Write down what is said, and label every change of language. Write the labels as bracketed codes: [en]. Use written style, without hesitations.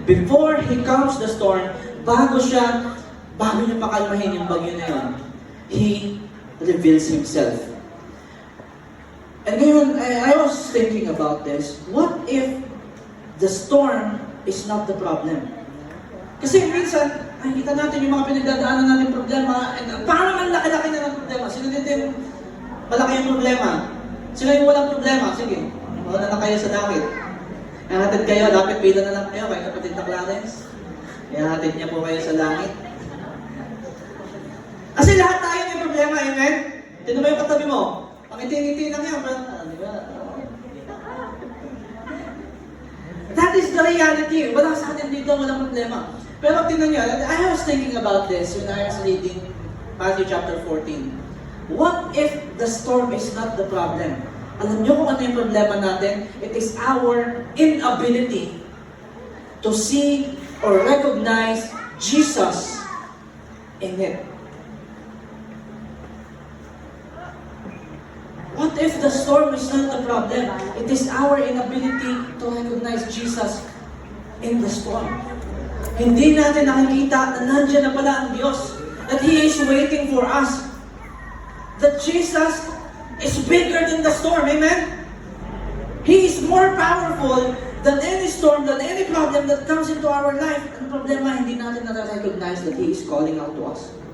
[en] Before He calms the storm, [tl] bago niya pakalmahin yung bagyo na yun, [en] He reveals Himself. And ngayon, I was thinking about this. What if the storm is not the problem? [tl] Kasi minsan, nakikita natin yung mga pinagdadaanan natin problema, and parang ang laki-laki na ng problema. Sino dito yung malaki yung problema? Sino yung walang problema? Sige, mauna na kayo sa langit. Ihahatid kayo, lapit pila na lang kayo, kay kapatid na Clarence. Ihahatid niya po kayo sa langit. Kasi lahat tayo may problema, amen? Tignan mo yung katabi mo. Pangiti-ngiti lang yan, di ba? [en] That is the reality. [tl] Wala sa atin dito, walang problema. Pero tingnan nyo, [en] I was thinking about this when I was reading Matthew chapter 14. What if the storm is not the problem? [tl] Alam nyo kung ano yung problema natin? [en] It is our inability to see or recognize Jesus in it. What if the storm is not the problem? It is our inability to recognize Jesus in the storm. [tl] Hindi natin nakikita na nandiyan na pala ang Diyos. [en] That He is waiting for us. That Jesus is bigger than the storm. Amen? He is more powerful than any storm, than any problem that comes into our life. [tl] Ang problema, hindi natin na-recognize [en] that He is calling out to us.